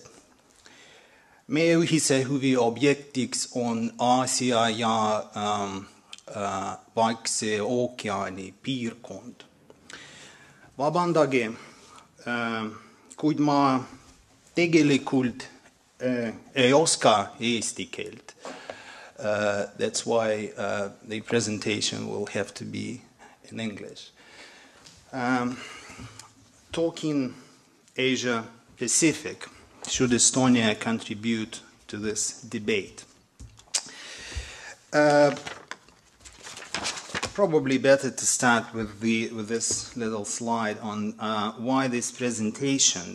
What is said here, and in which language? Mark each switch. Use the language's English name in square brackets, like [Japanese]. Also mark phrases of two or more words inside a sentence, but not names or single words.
[Estonian] Meie ühise huvi objektiks on Aasia ja Vaikse ookeani piirkond. Vabandage, kuid ma tegelikult ei oska eesti keelt. [English] That's why the presentation will have to be in English. Talking Asia Pacific, should Estonia contribute to this debate? Probably better to start with this little slide on why this presentation.